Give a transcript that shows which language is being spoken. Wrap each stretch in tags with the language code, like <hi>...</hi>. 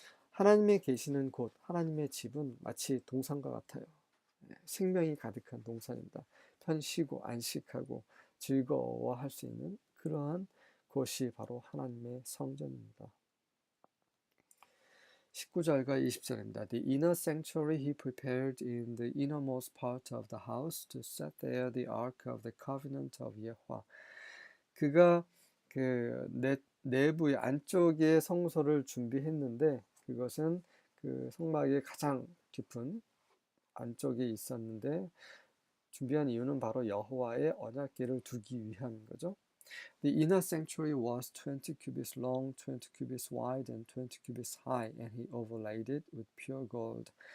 <ko>하나님의 계시는 곳, 하나님의 집은 마치 동산과 같아요. 생명이 가득한 동산입니다. 편쉬고 안식하고 즐거워할 수 있는 그러한 곳이 바로 하나님의 성전입니다. 19절과 20절입니다.</ko> <en>The inner sanctuary he prepared in the innermost part of the house to set there the ark of the covenant of Yahweh.</en> <ko>그가 그 내부의 안쪽에 성소를 준비했는데, 그것은 그 성막의 가장 깊은 안쪽에 있었는데, 준비한 이유는 바로 여호와의 언약궤를 두기 위함인 거죠.</ko> <en>The inner sanctuary was 20 cubits long, 20 cubits wide, and 20 cubits high, and he overlaid it with pure gold.</en>